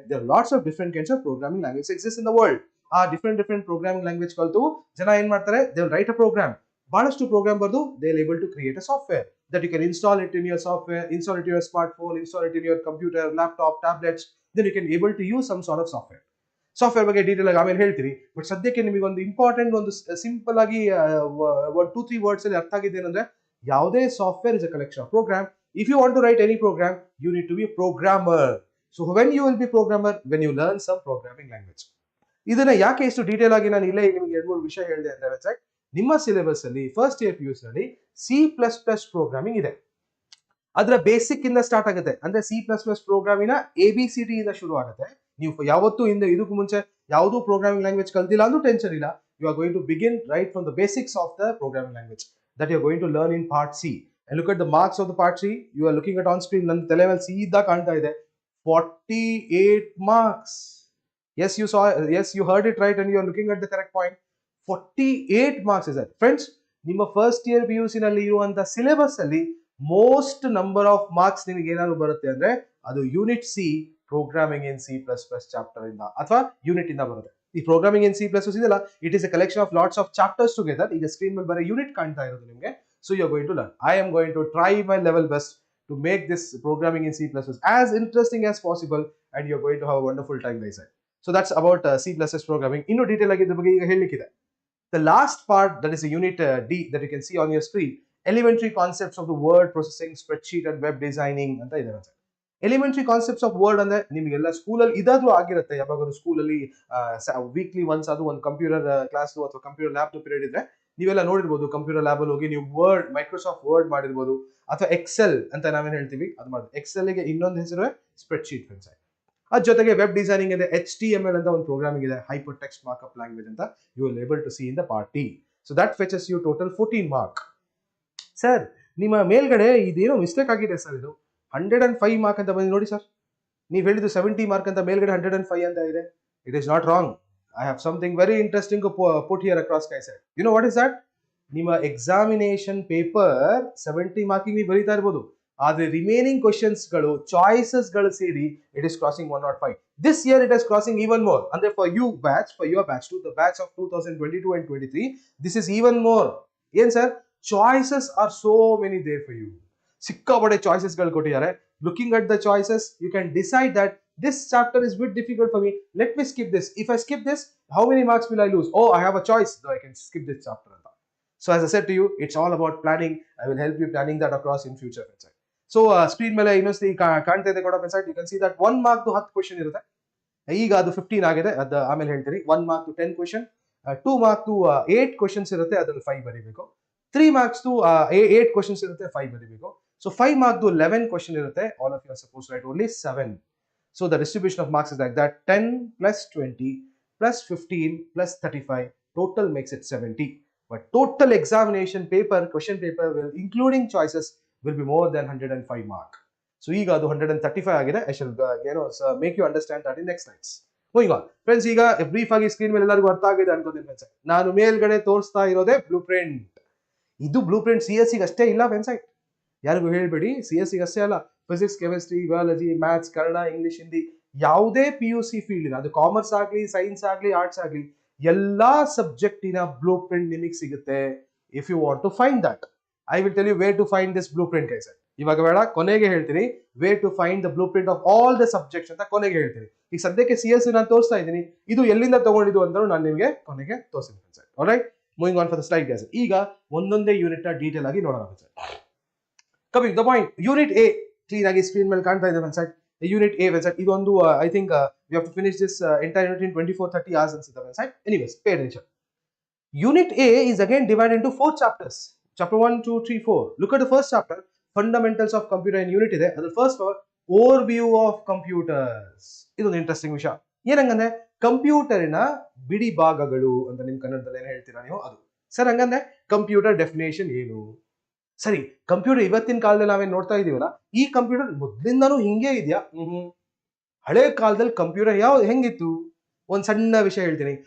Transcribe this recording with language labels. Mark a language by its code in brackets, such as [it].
[en] There are lots of different kinds of programming languages exist in the world. [kn] ಆ different programming language ಕಲಿತು ಜನ ಏನ್ ಮಾಡ್ತಾರೆ, [en] they will write a program. [kn] ಬಹಳಷ್ಟು program ಬರೆದು [en] they will able to create a software that you can install it in your software, install it in your smartphone, install it in your computer, laptop, tablets. Then you can able to use some sort of software. [kn] Software ಬಗ್ಗೆ detail ಆಗಿ ಆಮೇಲೆ ಹೇಳ್ತೀರಿ. But ಸದ್ಯಕ್ಕೆ ನಿಮಗೆ ಒಂದು important, ಒಂದು simple ಆಗಿ 1-2-3 words ಅಲ್ಲಿ ಅರ್ಥ ಆಗಿದೆ ಏನಂದ್ರೆ, ಯಾವುದೇ software [en] Is a collection of program. If you want to write any program, you need to be a programmer. So when you will be programmer, when you learn some programming language. [kn] ಇದನ್ನ ಯಾಕೆ ಇಷ್ಟು detail ಆಗಿ ನಾನು ಇಲ್ಲೇ ನಿಮಗೆ 2-3 ವಿಷಯ ಹೇಳಿದೆ ಅಂದ್ರೆ, ನಿಮ್ಮ ಸಿಲೆಬಸ್ ಅಲ್ಲಿ ಫಸ್ಟ್ ಇಯರ್ PUC ನಲ್ಲಿ C++ ಪ್ರೋಗ್ರಾಮಿಂಗ್ ಇದೆ. ಅದರ ಬೇಸಿಕ್ ಇಂದ ಸ್ಟಾರ್ಟ್ ಆಗುತ್ತೆ. ಅಂದ್ರೆ C++ ಪ್ರೋಗ್ರಾಮಿನ ABCD ಇಂದ ಶುರು ಆಗುತ್ತೆ. ನೀವು ಯಾವತ್ತೂ ಇದಕ್ಕೂ ಮುಂಚೆ ಯಾವುದೂ ಪ್ರೋಗ್ರಾಮಿಂಗ್ ಲ್ಯಾಂಗ್ವೇಜ್ ಕಲ್ತಿಲ್ಲ ಅಂದ್ರೂ ಟೆನ್ಷನ್ ಇಲ್ಲ. [en] You are going to begin right from the basics of the programming language that you are going to learn in part C. And look at the marks of the part C. You are looking at on screen. [kn] ನನ್ನ ತಲೆ ಮೇಲೆ ಸೀದಾ ಕಾಣ್ತಾ ಇದೆ [en] 48 marks. Yes, you saw, yes, you heard it right and you are looking at the correct point. 48 marks is that. [kn] Friends, ನಿಮ್ಮ first year P U C ನಲ್ಲಿ ಇರುವಂತ syllabus ಅಲ್ಲಿ ಮೋಸ್ಟ್ ನಂಬರ್ ಆಫ್ ಮಾರ್ಕ್ಸ್ ನಿಮಗೆ ಏನಾದ್ರು ಬರುತ್ತೆ ಅಂದ್ರೆ ಅದು unit C programming ಇನ್ C plus plus chapter ಇಂದ ಅಥವಾ ಯೂನಿಟ್ ಇಂದ ಬರುತ್ತೆ. ಈ ಪ್ರೋಗ್ರಾಮಿಂಗ್ ಇನ್ ಸಿ ಪ್ಲಸ್ ಇದೆಯಲ್ಲ, [en] It is a collection of lots of chapters together. [kn] ಈಗ ಸ್ಕ್ರೀನ್ ಮೇಲೆ ಬರೋ ಯೂನಿಟ್ ಕಾಣ್ತಾ ಇರೋದು ನಿಮಗೆ. [en] So you are going to learn. I am going to try my level best to make this programming in C++ as interesting as possible, and you're going to have a wonderful time, guys. So that's about C++ programming. [kn] Inno detail agi idra bagge iga helikide. [en] The last part, that is a unit D, that you can see on your screen, elementary concepts of the word processing, spreadsheet and web designing anta idara. [kn] Elementary concepts of word ಅಂದ್ರೆ ನಿಮಗೆಲ್ಲ ಸ್ಕೂಲಲ್ಲಿ ಇದಾದ್ರೂ ಆಗಿರುತ್ತೆ. ಯಾವಾಗಾದ್ರೂ ಸ್ಕೂಲಲ್ಲಿ weekly once ಅದು ಒಂದು computer class ಅಥವಾ computer lab period ಇದ್ರೆ ನೀವೆಲ್ಲ ನೋಡಿರ್ಬೋದು. ಕಂಪ್ಯೂಟರ್ ಲ್ಯಾಬ್ ಅಲ್ಲಿ ಹೋಗಿ ನೀವು ವರ್ಡ್, ಮೈಕ್ರೋಸಾಫ್ಟ್ ವರ್ಡ್ ಮಾಡಿರ್ಬೋದು, ಅಥವಾ ಎಕ್ಸೆಲ್ ಅಂತ ನಾವೇನ್ ಹೇಳ್ತೀವಿ ಅದು ಮಾಡೋದು. ಎಕ್ಸೆಲ್ ಗೆ ಇನ್ನೊಂದು ಹೆಸರು ಸ್ಪ್ರೆಡ್ ಶೀಟ್ ಫ್ರೆಂಡ್ಸ್. ಅದ್ರ ಜೊತೆಗೆ ವೆಬ್ ಡಿಸೈನಿಂಗ್ ಇದೆ, HTML ಅಂತ ಒಂದು ಪ್ರೋಗ್ರಾಮಿಂಗ್ ಇದೆ, ಹೈಪರ್ ಟೆಕ್ಸ್ಟ್ ಮಾರ್ಕಪ್ ಲ್ಯಾಂಗ್ವೇಜ್ ಅಂತ. [en] You will able to see in the part T. So that fetches you total 14 mark. [kn] Sir, ನಿಮ್ಮ ಮೇಲ್ಗಡೆ ಇದೇನೋ ಮಿಸ್ಟೇಕ್ ಆಗಿದೆ ಸರ್, ಇದು 105 ಮಾರ್ಕ್ ಅಂತ ಬಂದು ನೋಡಿ ಸರ್. ನೀವು ಹೇಳಿದ್ದು 70 ಮಾರ್ಕ್ ಅಂತ, ಮೇಲ್ಗಡೆ 105 ಅಂತ ಇದೆ. [en] It is not wrong. I have something very interesting to put here across, guys. You know what is that? [kn] ನಿಮ್ಮ ಎಕ್ಸಾಮಿನೇಷನ್ ಪೇಪರ್ 70 ಮಾರ್ಕಿಂಗ್ ನೀವು ಬರೀತಾ ಇರ್ಬೋದು, ಆದ್ರೆ ರಿಮೈನಿಂಗ್ ಕ್ವಶನ್ಸ್ ಗಳು, ಚಾಯ್ಸಸ್ ಗಳು ಸೇರಿ [en] It is crossing 105. This year it is crossing even more. ಅಂದ್ರೆ for your batch to the batch of 2022 and 23, this is even more. ಏನ್ sir, choices are so many there for you. [kn] ಸಿಕ್ಕಾಪಟ್ಟೆ choices ಗಳು ಕೊಟ್ಟಿದ್ದಾರೆ. [en] Looking at the choices, you can decide that this chapter is a bit difficult for me, let me skip this. If I skip this, how many marks will I lose? Oh, I have a choice, so I can skip this chapter. So as I said to you, it's all about planning. I will help you planning that across in future. [kn] So screen mele ಇನ್ನೊಂದು ಕಾಣ್ತಾ ಇದೆ ಕೂಡ friends. [en] You can see that 1 mark to 10 question ಇರುತ್ತೆ. [kn] ಈಗ ಅದು 15 ಆಗಿದೆ, ಅದು ಆಮೇಲೆ ಹೇಳ್ತೀನಿ. 1 mark to 10 question, 2 mark to 8 questions ಇರುತ್ತೆ, ಅದರಲ್ಲಿ 5 ಬರೀಬೇಕು. 3 marks to 8 ಕ್ವೆಶ್ಚನ್ಸ್ ಇರುತ್ತೆ, 5 ಬರೀಬೇಕು. [en] So 5 mark to 11 question ಇರುತ್ತೆ. All of you are supposed to write only 7. So the distribution of marks is like that: 10 plus 20 plus 15 plus 35, total makes it 70. But total examination paper, question paper will, including choices, will be more than 105 mark. So [kn] ಈಗ ಅದು 135 ಆಗಿದೆ. [en] I shall make you understand that in next slides. [kn] Moving on, friends, ಈಗ brief ಆಗಿ screen ಮೇಲೆ ಎಲ್ಲರಿಗೂ ಅರ್ಥ ಆಗಿದೆ ಅನ್ಕೋತೀನಿ ಫ್ರೆಂಡ್ಸ್. ನಾನು ಮೇಲ್ಗಡೆ ತೋರಿಸ್ತಾ ಇರೋದೇ ಬ್ಲೂ ಪ್ರಿಂಟ್. ಇದು ಬ್ಲೂ ಪ್ರಿಂಟ್ CSE ಗೆ ಅಷ್ಟೇ ಇಲ್ಲ ಫ್ರೆಂಡ್ಸ್. ಯಾರಿಗೂ ಹೇಳ್ಬೇಡಿ, CSE ಗೆ ಅಷ್ಟೇ ಅಲ್ಲ, physics, chemistry, biology, maths, Kannada, English, Hindi, ಯಾವುದೇ PUC ಫೀಲ್ಡ್, ಅದು ಕಾಮರ್ಸ್ ಆಗಲಿ, ಸೈನ್ಸ್ ಆಗಲಿ, ಆರ್ಟ್ಸ್ ಆಗಲಿ, ಎಲ್ಲಾ ಸಬ್ಜೆಕ್ಟಿನ ಬ್ಲೂ ಪ್ರಿಂಟ್ ನಿಮಗೆ ಸಿಗುತ್ತೆ. [en] If you want to find that, I will tell you where to find this blueprint guys. [kn] ಇವಾಗ ಬೇಡ, ಕೊನೆಗೆ ಹೇಳ್ತೀನಿ [en] where to find the blueprint of all the subjects [kn] ಅಂತ ಕೊನೆಗೆ ಹೇಳ್ತೀನಿ. ಈಗ ಸದ್ಯಕ್ಕೆ CSE ನಾನು ತೋರಿಸ್ತಾ ಇದ್ದೀನಿ, ಇದು ಎಲ್ಲಿಂದ ತಗೊಂಡಿದ್ದು ಅಂತ ನಾನು ನಿಮಗೆ ಕೊನೆಗೆ ತೋರಿಸ್ತೀನಿ friends. [en] Alright, moving on for the slide guys. [kn] ಈಗ ಒಂದೊಂದೇ ಯೂನಿಟ್ ನ ಡೀಟೇಲ್ ಆಗಿ ನೋಡೋಣ friends. Coming the point, unit A clean ಆಗಿ ಸ್ಕ್ರೀನ್ ಮೇಲೆ ಕಾಣ್ತಾ ಇದೆ ಫ್ರೆಂಡ್ಸ್. ಯೂನಿಟ್ ಎ ವೆಬ್ಸೈಟ್ ಇದೊಂದು, [en] I think we have to finish this entire unit in 24-30 hours [kn] ಅನ್ಸುತ್ತೆ website. [en] Anyways, pay attention. Unit A is again divided into 4 chapters. Chapter 1, 2, 3, 4. Look at the first chapter, fundamentals of computer in unit ಇದೆ. ಅದ್ರ first overview of computers. [kn] ಇದೊಂದು interesting ವಿಷಯ. ಏನಂಗಂದ್ರೆ ಕಂಪ್ಯೂಟರಿನ ಬಿಡಿ ಭಾಗಗಳು ಅಂತ ನಿಮ್ ಕನ್ನಡದಲ್ಲಿ ಏನ್ ಹೇಳ್ತೀರಾ ನೀವು, ಅದು ಸರ್. ಹಂಗಂದ್ರೆ ಕಂಪ್ಯೂಟರ್ ಡೆಫಿನೇಷನ್ ಏನು? ಸರಿ, ಕಂಪ್ಯೂಟರ್ ಇವತ್ತಿನ ಕಾಲದಲ್ಲಿ ನಾವೇನ್ ನೋಡ್ತಾ ಇದೀವಲ್ಲ, ಈ ಕಂಪ್ಯೂಟರ್ ಮೊದ್ಲಿಂದಾನು ಹಿಂಗೆ ಇದೆಯಾ? ಹಳೆ ಕಾಲದಲ್ಲಿ ಕಂಪ್ಯೂಟರ್ ಹೆಂಗಿತ್ತು? ಒಂದ್ ಸಣ್ಣ ವಿಷಯ ಹೇಳ್ತೀನಿ.